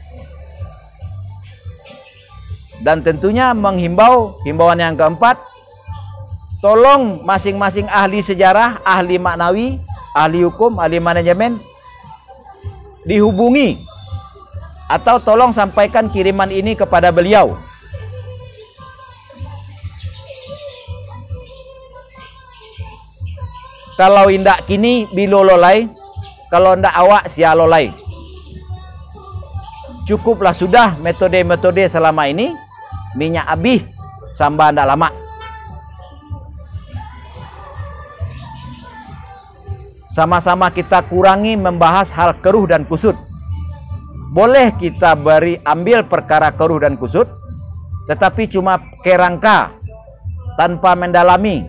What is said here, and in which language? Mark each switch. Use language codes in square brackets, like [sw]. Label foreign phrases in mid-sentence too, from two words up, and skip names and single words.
[id] Dan tentunya menghimbau, himbauan yang keempat, tolong masing-masing ahli sejarah, ahli maknawi, ahli hukum, ahli manajemen dihubungi atau tolong sampaikan kiriman ini kepada beliau. [min] Kalau indak kini bilololai, kalau ndak awak sialolai. [id] Cukuplah sudah metode-metode selama ini, [min] minyak abih samba ndak lama. [id] Sama-sama kita kurangi membahas hal keruh dan kusut. Boleh kita ambil perkara keruh dan kusut, tetapi cuma kerangka tanpa mendalami.